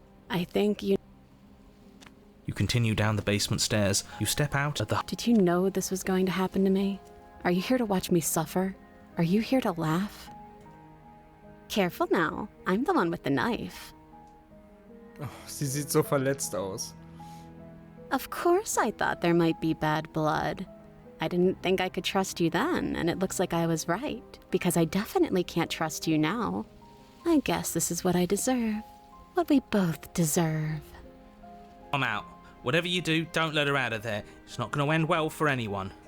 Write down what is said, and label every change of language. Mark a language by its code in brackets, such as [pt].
[en] I think you... You continue down the basement stairs. You step out at the... Did you know this was going to happen to me? Are you here to watch me suffer? Are you here to laugh? Careful now. I'm the one with the knife. [de] Oh, sie sieht so verletzt aus. [en] Of course I thought there might be bad blood. I didn't think I could trust you then, and it looks like I was right, because I definitely can't trust you now. I guess this is what I deserve. What we both deserve. I'm out. Whatever you do, don't let her out of there. It's not going to end well for anyone.